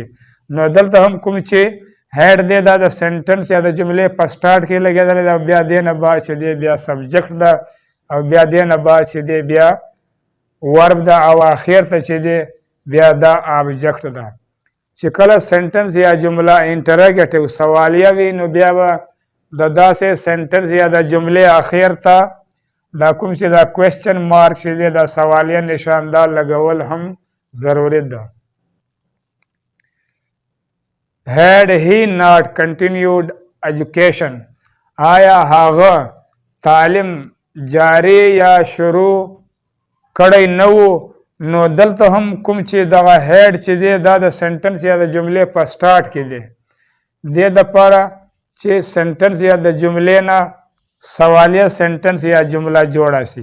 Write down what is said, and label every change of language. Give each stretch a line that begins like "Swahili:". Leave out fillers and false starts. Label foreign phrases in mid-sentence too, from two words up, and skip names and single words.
Pashto: نو دلته هم کوم چې هیډ دی دا د سنټنس یا د جملې په سټارټ کې لګېدلی ده، بیا دې نه بعد چې دی بیا سبجیکټ ده او بیا دې نه بعد چې دی بیا ورب ده او اخر ته چې دی بیا دا آبجیکټ ده. چې کله سنټنس یا جمله انټرګیټیو سوالیه وي نو بیا به د داسې سنټنس یا د جملې اخر ته دا کوم چې دا
English: question mark
Pashto: چې دی دا سوالیه نشاندار لګول هم ضروري ده.
English: had he not continued education
Pashto: آیا هغه تعلیم جاری یا شروع کړی نه و. نو دلته هم کوم چې دغه هیډ چې دی دا د سنټنس یا د جملې په سټارټ کې دی، دې دپاره چې سنټنس یا د جملې نه سوالیه سنټنس یا جمله جوړه شي.